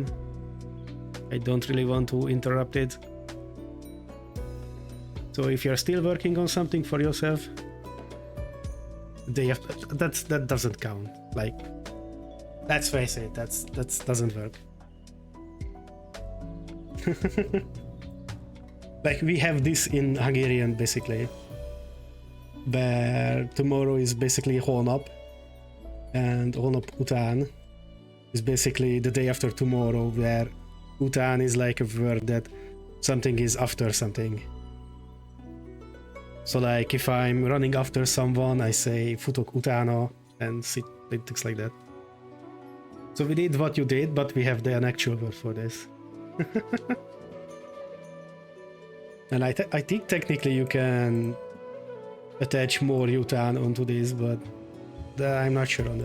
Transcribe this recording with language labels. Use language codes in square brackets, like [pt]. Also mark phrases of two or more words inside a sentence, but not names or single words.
[en] I don't really want to interrupt it. So if you're still working on something for yourself, that doesn't count. Like, let's face it, that doesn't work. Like, we have this in Hungarian basically, where tomorrow is basically holnap, and [hu] holnap után [en] is basically the day after tomorrow, where után is like a word that something is after something. So like if I'm running after someone, I say [hu] futok utána, [en] and it looks like that. So we did what you did, but we have an actual word for this. And I think technically you can attach more után onto this, but I'm not sure on that.